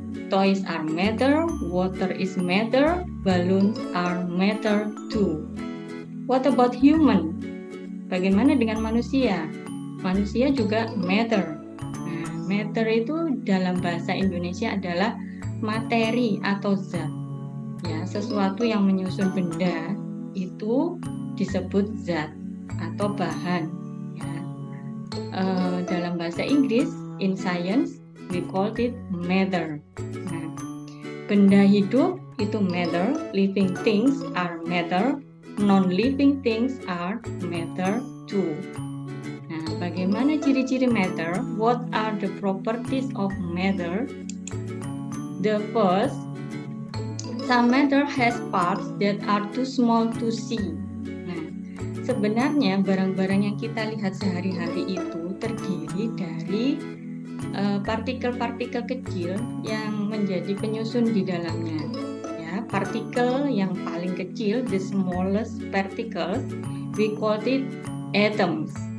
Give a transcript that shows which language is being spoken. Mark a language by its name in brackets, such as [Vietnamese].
[English] Toys are matter, water is matter, balloons are matter too. What about human? [Indonesian] Bagaimana dengan manusia? Manusia juga matter. Nah, matter itu dalam bahasa Indonesia adalah materi atau zat. Ya, sesuatu yang menyusun benda itu disebut zat atau bahan. Ya. Dalam bahasa Inggris, [English] in science, we call it matter. [Indonesian] Nah, benda hidup itu [English] matter, living things are matter, non-living things are matter too. [Indonesian] Nah, bagaimana ciri-ciri matter? [English] What are the properties of matter? The first, some matter has parts that are too small to see. [Indonesian] Nah, sebenarnya barang-barang yang kita lihat sehari-hari itu terdiri dari partikel-partikel kecil yang menjadi penyusun di dalamnya. Ya, partikel yang paling kecil, [English] the smallest particles, we call it atoms.